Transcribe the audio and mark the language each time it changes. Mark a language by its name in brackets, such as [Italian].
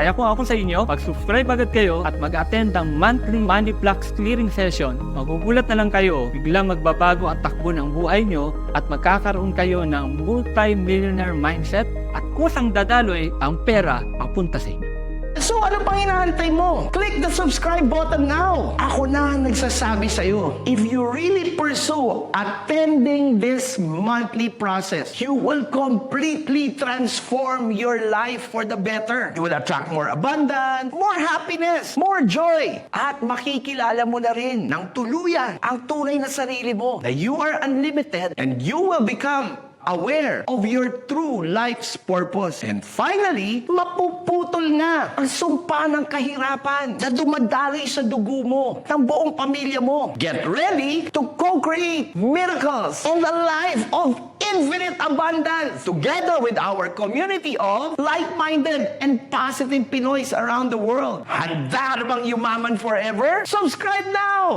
[Filipino] Kaya kung ako sa inyo, mag-subscribe agad kayo at mag-attend ng monthly money blocks clearing session. Magugulat na lang kayo, biglang magbabago ang takbo ng buhay nyo at magkakaroon kayo ng multi-millionaire mindset at kusang dadaloy ang pera papunta sa inyo. So ano pang inaantay mo? [English] Click the subscribe button now. [Filipino] Ako na nagsasabi sa iyo, [English] if you really pursue attending this monthly process, you will completely transform your life for the better. You will attract more abundance, more happiness, more joy. [Filipino] At makikilala mo na rin ng tuluyan ang tunay na sarili mo, na [English] you are unlimited and you will become aware of your true life's purpose. And finally, [Filipino] mapuputol na ang sumpa ng kahirapan na dumadaloy sa dugo mo, ng buong pamilya mo. [English] Get ready to co-create miracles in the life of infinite abundance together with our community of like-minded and positive Pinoys around the world. [Filipino] Handa na bang yumaman forever? [English] Subscribe now!